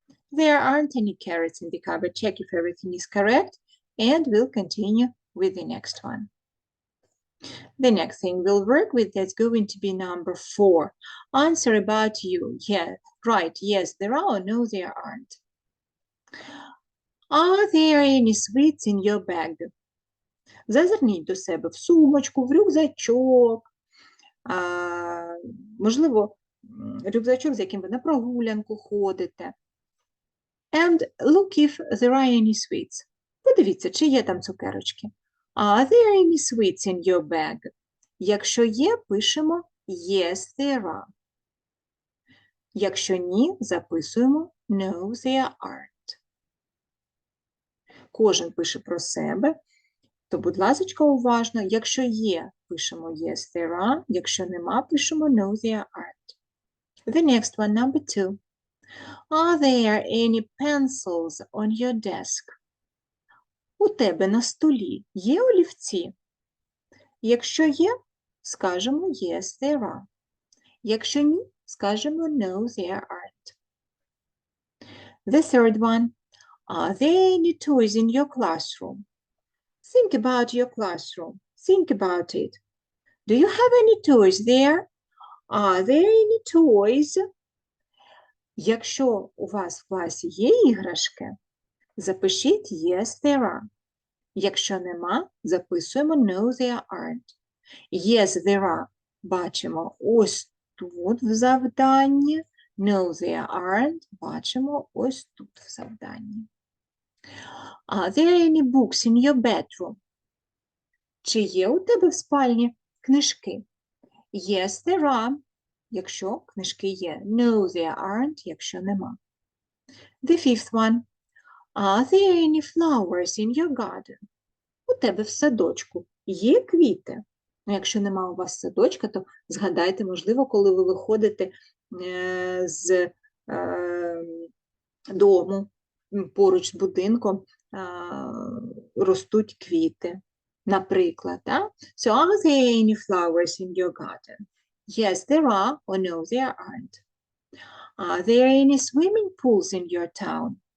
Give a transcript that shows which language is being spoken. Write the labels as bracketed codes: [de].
[en] There aren't any carrots in the cupboard. Check if everything is correct, and we'll continue with the next one. The next thing we'll work with is going to be number 4. Answer about you. Yeah, right. Yes, there are. No, there aren't. Are there any sweets in your bag? [uk] Зазирніть до себе в сумочку, в рюкзачок. Можливо, рюкзачок, з яким ви на прогулянку ходите. [en] And look if there are any sweets. [uk] Подивіться, чи є там цукерочки. [en] Are there any sweets in your bag? [uk] Якщо є, пишемо [en] yes, there are. [uk] Якщо ні, записуємо [en] no, there aren't. [uk] Кожен пише про себе, то, будь ласка, уважно. Якщо є, пишемо [en] yes, there are. [uk] Якщо нема, пишемо [en] no, there aren't. The next one, number 2. Are there any pencils on your desk? [uk] У тебе на столі є олівці? Якщо є, скажемо [en] yes, there are. [uk] Якщо ні, скажемо [en] no, there aren't. The third one. Are there any toys in your classroom? Think about your classroom. Think about it. Do you have any toys there? Are there any toys? [uk] Якщо у вас в класі є іграшки, запишіть [en] yes, there are. [uk] Якщо нема, записуємо [en] no, there aren't. Yes, there are. [uk] Бачимо ось тут в завданні. [en] No, there aren't. [uk] Бачимо ось тут в завданні. [en] Are there any books in your bedroom? [uk] Чи є у тебе в спальні книжки? [en] Yes, there are. [uk] Якщо книжки є. [en] No, there aren't. [uk] Якщо нема. [en] The fifth one. Are there any flowers in your garden? [uk] У тебе в садочку є квіти? Якщо нема у вас садочка, то згадайте, можливо, коли ви виходите з дому, поруч з будинком ростуть квіти, наприклад. [en] So are there any flowers in your garden? Yes, there are, or no, there aren't. Are there any swimming pools in your town?